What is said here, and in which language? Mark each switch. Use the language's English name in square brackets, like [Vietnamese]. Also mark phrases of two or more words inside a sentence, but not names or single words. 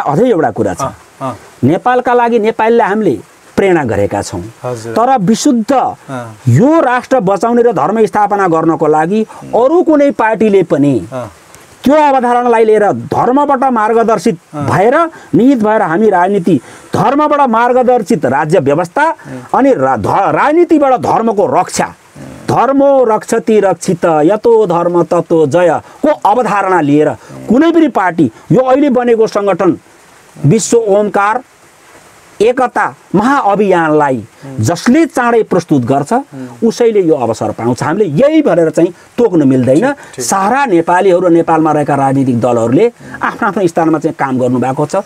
[Nepali] अझै एउटा कुरा छ, नेपालका लागि नेपालीलाई हामीले प्रेरणा गरेका छौँ, तर विशुद्ध यो राष्ट्र बचाउने र धर्म स्थापना गर्नको लागि अरू कुनै पार्टीले पनि त्यो अवधारणालाई लिएर धर्मबाट मार्गदर्शित भएर निहित भएर हामी राजनीति धर्मबाट मार्गदर्शित राज्य व्यवस्था अनि राजनीतिबाट धर्मको रक्षा, [Sanskrit] धर्मो रक्षति रक्षित यतो धर्म ततो जय [Nepali] को अवधारणा लिएर कुनै पनि पार्टी यो अहिले बनेको सङ्गठन विश्व ओमकार एकता महाअभियानलाई जसले चाँडै प्रस्तुत गर्छ उसैले यो अवसर पाउँछ। हामीले यही भनेर चाहिँ तोक्न मिल्दैन। सारा नेपालीहरू नेपालमा रहेका राजनीतिक दलहरूले आफ्नो आफ्नो स्थानमा चाहिँ काम गर्नुभएको छ।